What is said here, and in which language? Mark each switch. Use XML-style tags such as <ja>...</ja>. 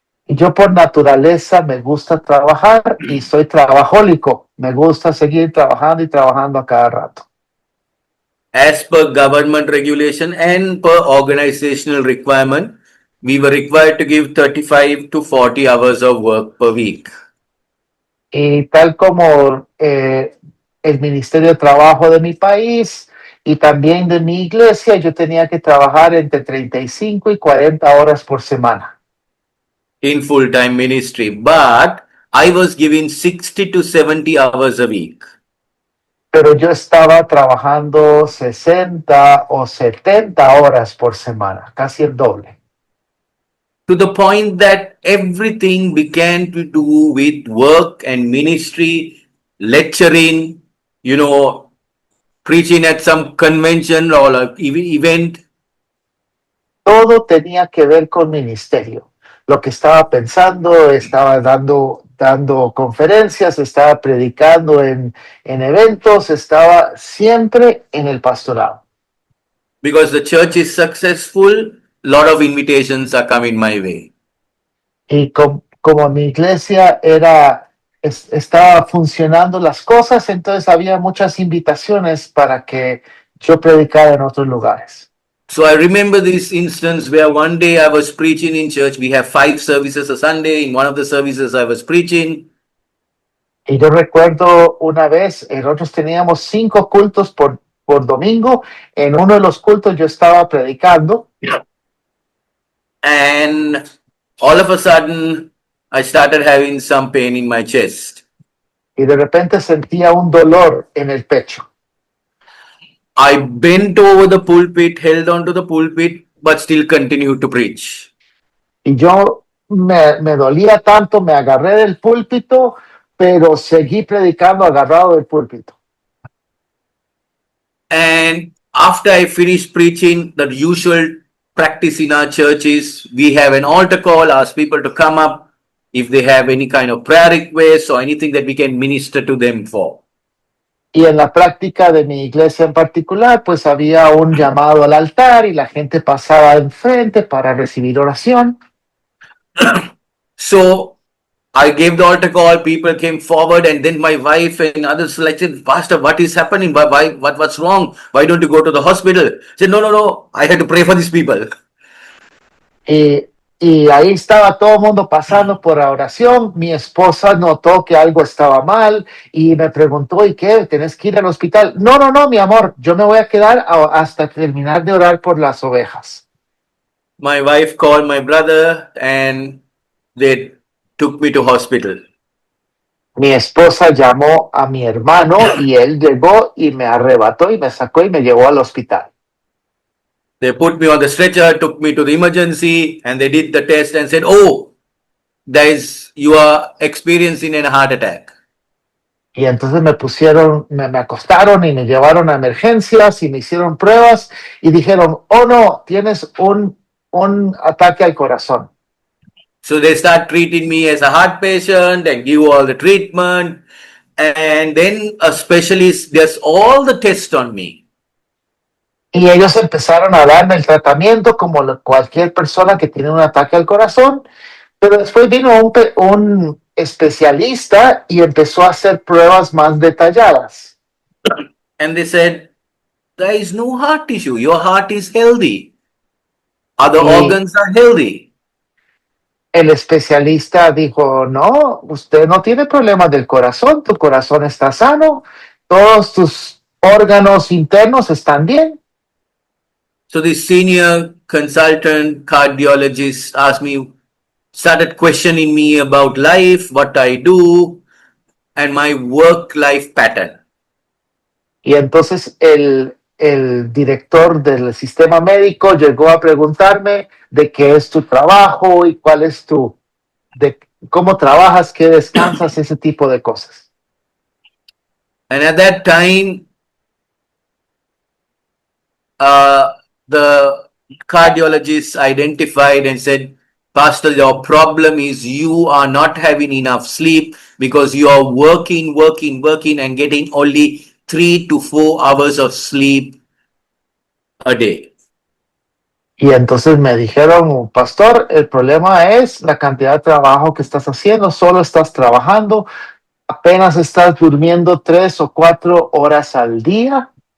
<es>y yo por naturaleza me gusta trabajar y soy trabajólico. Me gusta seguir trabajando y trabajando a cada rato.</es> <en>As per government regulation and per organizational requirement, we were required to give 35 to 40 hours of work per week.</en> <es>Y tal como el Ministerio de Trabajo de mi país y también de mi iglesia, yo tenía que trabajar entre 35 y 40 horas por semana.</es> <en>In full-time ministry, but I was given 60 to 70 hours a week.</en> <es>Pero yo estaba trabajando 60 o 70 horas por semana, casi el doble.</es> <en>To the point that everything began to do with work and ministry, lecturing, preaching at some convention or event.</en> <es>Todo tenía que ver con ministerio. Lo que estaba pensando, estaba dando conferencias, estaba predicando en eventos, estaba siempre en el pastorado.</es> <en>Because the church is successful, lot of invitations are coming my way.</en> <es>Y como mi iglesia estaba funcionando las cosas, entonces había muchas invitaciones para que yo predicara en otros lugares.</es> <en>So I remember this instance where one day I was preaching in church. We have 5 services a Sunday. In one of the services I was preaching.</en> <es>Y yo recuerdo una vez, nosotros teníamos 5 cultos por domingo. En uno de los cultos yo estaba predicando.</es> <en>And all of a sudden, I started having some pain in my chest.</en> <es>Y de repente sentía un dolor en el pecho.</es> <en>I bent over the pulpit, held onto the pulpit, but still continued to preach.</en> <es>Y yo me dolía tanto, me agarré del púlpito, pero seguí predicando agarrado del púlpito.</es> <en>And after I finished preaching, the usual practice in our church is we have an altar call, ask people to come up if they have any kind of prayer requests or anything that we can minister to them for.</en> <es>Y en la práctica de mi iglesia en particular, pues había un llamado al altar y la gente pasaba enfrente para recibir oración.</es> <en>So I gave the altar call, people came forward, and then my wife and others said, Pastor, what is happening? What's wrong? Why don't you go to the hospital? I said, no, I had to pray for these people.</en> <es>Y ahí estaba todo el mundo pasando por la oración. Mi esposa notó que algo estaba mal y me preguntó, ¿y qué? ¿Tenés que ir al hospital? No, mi amor, yo me voy a quedar hasta terminar de orar por las ovejas.</es> <en>My wife called my brother and they took me to hospital.</en> <es>Mi esposa llamó a mi hermano y él llegó y me arrebató y me sacó y me llevó al hospital.</es> <en>They put me on the stretcher, took me to the emergency, and they did the test and said, oh, you are experiencing a heart attack.</en> <es>Y entonces me acostaron y me llevaron a emergencias y me hicieron pruebas y dijeron, oh no, tienes un ataque al corazón.</es> <en>So they start treating me as a heart patient and give all the treatment. And then a specialist does all the tests on me.</en> <es>Y ellos empezaron a darme el tratamiento como cualquier persona que tiene un ataque al corazón, pero después vino un especialista y empezó a hacer pruebas más detalladas.</es> <en>And they said, there is no heart issue. Your heart is healthy. Other</en> <es>Y</es> <en>organs are healthy.</en> <es>el especialista dijo, no, usted no tiene problemas del corazón, tu corazón está sano, todos tus órganos internos están bien.</es> <en>So the senior consultant cardiologist started questioning me about life, what I do, and my work-life pattern.</en> <es>Y entonces el director del sistema médico llegó a preguntarme de qué es tu trabajo y cuál es de cómo trabajas, qué descansas, ese tipo de cosas.</es> <en>And at that time, the cardiologist identified and said, Pastor, your problem is you are not having enough sleep because you are working, and getting only 3 to 4 hours of sleep a day.</en> <es>Y entonces me dijeron, pastor, el problema es la cantidad de trabajo que estás haciendo, solo estás trabajando, apenas estás durmiendo 3 o 4 horas al día.</es>